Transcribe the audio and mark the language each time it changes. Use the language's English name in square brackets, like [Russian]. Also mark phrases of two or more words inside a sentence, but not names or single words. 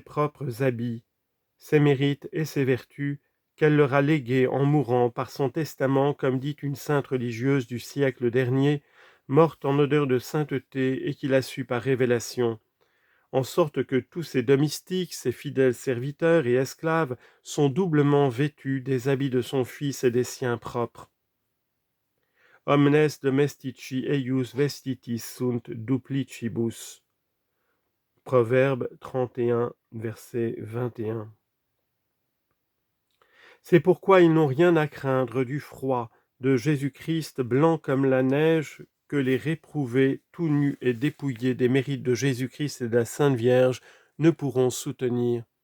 [French] propres habits, ses mérites et ses vertus qu'elle leur a légués en mourant par son testament, comme dit une sainte religieuse du siècle dernier, morte en odeur de sainteté et qui l'a su par révélation, en sorte que tous ses domestiques, ses fidèles serviteurs et esclaves sont doublement vêtus des habits de son Fils et des siens propres. [Latin] Omnes domestici eius vestitis sunt duplicibus. [French] Proverbe 31, verset 21. C'est pourquoi ils n'ont rien à craindre du froid de Jésus-Christ blanc comme la neige, que les réprouvés, tout nus et dépouillés des mérites de Jésus-Christ et de la Sainte Vierge, ne pourront soutenir.